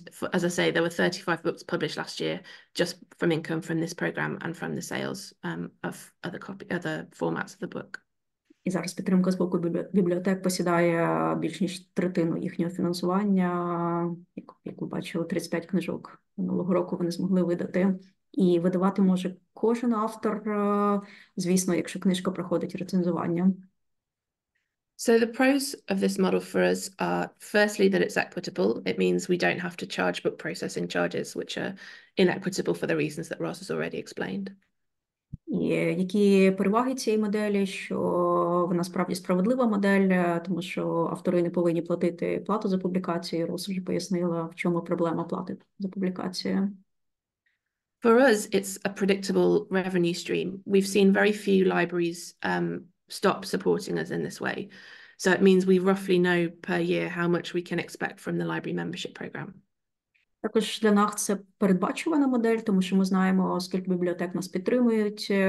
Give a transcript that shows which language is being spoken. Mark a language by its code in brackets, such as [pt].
[en] As I say, there were 35 books published last year just from income from this program and from the sales of other formats of the book. [uk] І зараз підтримка з боку бібліотек посідає більш ніж третину їхнього фінансування. Як ви бачили, 35 книжок минулого року вони змогли видати. І видавати може кожен автор, звісно, якщо книжка проходить рецензування. [en] So the pros of this model for us are, firstly, that it's equitable. It means we don't have to charge book processing charges, which are inequitable for the reasons that Ros has already explained. [uk] І які переваги цієї моделі, що вона справді справедлива модель, тому що автори не повинні платити плату за публікацію. Рос вже пояснила, в чому проблема плати за публікацію. [en] For us, it's a predictable revenue stream. We've seen very few libraries stop supporting us in this way. So it means we roughly know per year how much we can expect from the library membership program. [uk] Також для нас це передбачувана модель, тому що ми знаємо, скільки бібліотек нас підтримують.